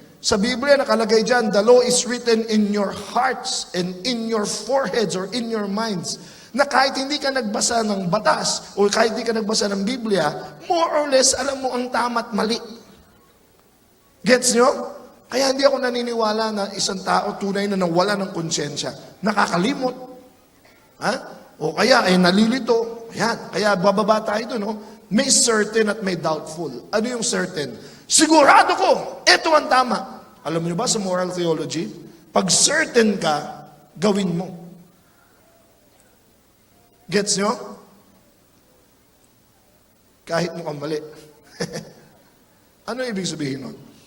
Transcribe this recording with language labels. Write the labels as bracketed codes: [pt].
[tl] Sa Biblia nakalagay dyan, [en] the law is written in your hearts and in your foreheads or in your minds. [tl] Na kahit hindi ka nagbasa ng batas o kahit hindi ka nagbasa ng Biblia, [en] more or less [tl] alam mo ang tama at mali. Gets nyo? Kaya hindi ako naniniwala na isang tao tunay na nawala ng konsyensya. Nakakalimot. Ha? O kaya ay nalilito. Yan. Kaya bababa tayo doon. No? May certain at may doubtful. Ano yung certain? Sigurado ko, ito ang tama. Alam niyo ba sa moral theology? Pag certain ka, gawin mo. Gets nyo? Kahit mukhang mali. Ano ibig sabihin nun?